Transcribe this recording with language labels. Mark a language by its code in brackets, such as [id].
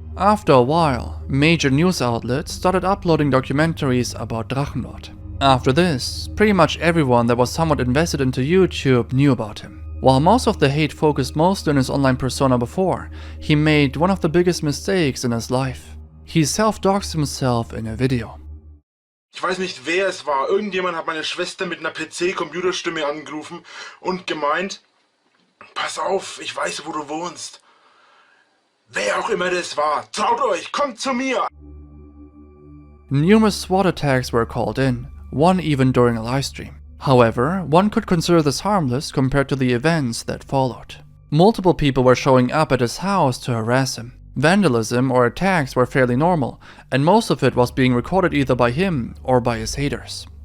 [en] After a while, major news outlets started uploading documentaries about Drachenlord. After this, pretty much everyone that was somewhat invested into YouTube knew about him. While most of the hate focused mostly on his online persona before, he made one of the biggest mistakes in his life. He self-doxed himself in a video. [de] Ich weiß nicht, wer es war. Irgendjemand hat meine Schwester mit einer PC-Computerstimme angerufen und gemeint, pass auf, ich weiß, wo du wohnst. Wer auch immer das war, traut euch, kommt zu mir! [en] Numerous SWAT attacks were called in, one even during a livestream. However, one could consider this harmless compared to the events that followed. Multiple people were showing up at his house to harass him. Vandalism or attacks were fairly normal, and most of it was being recorded either by him or by his haters.